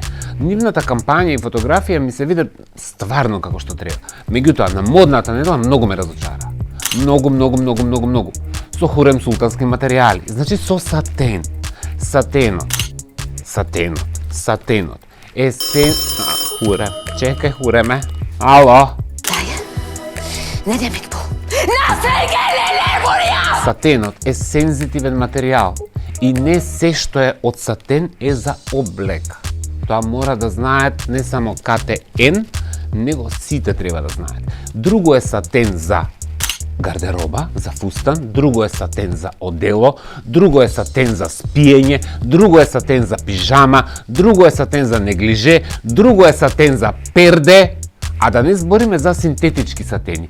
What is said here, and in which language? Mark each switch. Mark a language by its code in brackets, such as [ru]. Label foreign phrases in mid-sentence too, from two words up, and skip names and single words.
[mk] Нивната кампања и фотографија ми се видат стварно како што треба. Меѓутоа, на модната недела многу ме разочара. Многу. Со хурем султански материјали. Значи со сатен. Сатенот. Хуре. Чекај, хуреме. Ало. [tr] Ne demek bu? Nasıl gelir buraya? [mk] Сатенот е сензитивен материјал и не се што е од сатен е за облека. Тоа мора да знаат не само КТН, него сите треба да знаат. Друго е сатен за гардероба, за фустан, друго е сатен за одело, друго е сатен за спиење, друго е сатен за пижама, друго е сатен за неглиже, друго е сатен за перде, а да не збориме за синтетички сатени.